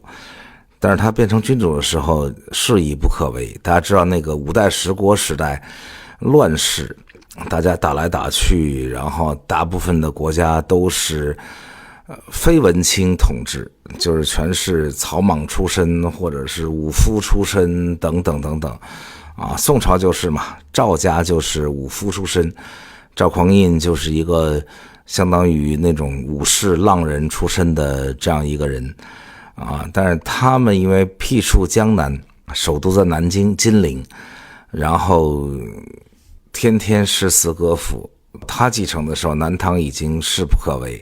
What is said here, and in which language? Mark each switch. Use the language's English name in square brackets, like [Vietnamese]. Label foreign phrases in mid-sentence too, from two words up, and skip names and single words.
[Chinese] 但是他變成君主的時候勢已不可為，大家知道那個五代十國時代亂世，大家打來打去，然後大部分的國家都是非文青統治，就是全是草莽出身或者是武夫出身等等等等啊。宋朝就是嘛，趙家就是武夫出身，趙匡胤就是一個相當於那種武士浪人出身的這樣一個人啊。但是他們因為僻處江南，首都在南京金陵，然後天天詩詞歌賦，他繼承的時候南唐已經勢不可為。